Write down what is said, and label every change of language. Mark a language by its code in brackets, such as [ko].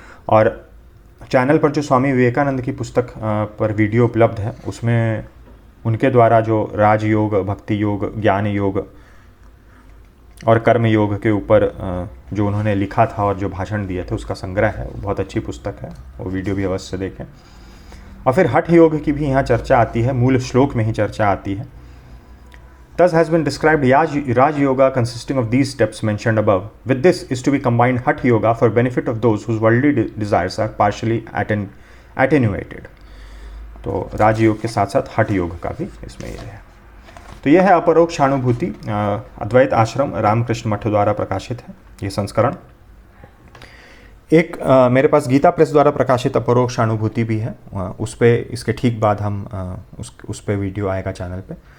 [hi] और चैनल पर जो स्वामी विवेकानंद की पुस्तक पर वीडियो उपलब्ध है उसमें उनके द्वारा जो राजयोग, भक्ति योग, ज्ञान योग और कर्म योग के ऊपर जो उन्होंने लिखा था और जो भाषण दिए थे उसका संग्रह है, वो बहुत अच्छी पुस्तक है, वो वीडियो भी अवश्य देखें। और फिर हठ योग की भी यहाँ चर्चा आती है, मूल श्लोक में ही चर्चा आती है। [en] Thus has been described Raj Yoga consisting of these steps mentioned above. With this is to be combined Hatha Yoga for benefit of those whose worldly desires are partially attenuated। [hi] तो राजयोग के साथ साथ हठ योग का भी इसमें ये है। तो यह है अपरोक्ष अनुभूति, अद्वैत आश्रम रामकृष्ण मठ द्वारा प्रकाशित है ये संस्करण। एक मेरे पास गीता प्रेस द्वारा प्रकाशित अपरोक्ष अनुभूति भी है, उस पर इसके ठीक बाद हम उस पर वीडियो आएगा चैनल पे।